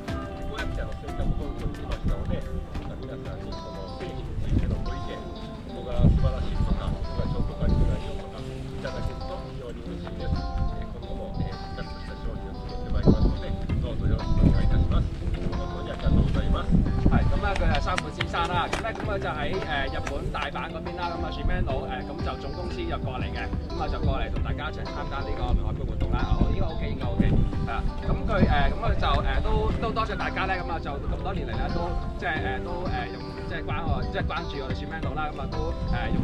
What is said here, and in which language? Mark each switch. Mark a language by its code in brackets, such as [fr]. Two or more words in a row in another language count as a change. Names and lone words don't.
[ja] こうやって生活本部に来ましたので、皆さんにこの製品についてのご意見、ここが素晴らしいとか、ここがちょっと足りてないよとかいただけると非常に嬉しいです。今後もしっかりとした商品を作ってまいりますので、どうぞよろしくお願いいたします。本當にありがとうございます。 [yue] 係咁佢係三本先生啦，咁佢就喺日本大阪嗰邊啦，咁Shimano咁就總公司就過嚟嘅，咁就過嚟同大家一齊參加呢個海盃活動啦。應該 OK， 應該 OK。係啊，咁佢就都多謝大家咧，咁就咁多年嚟咧都即係都用關注我哋Shimano啦，咁都用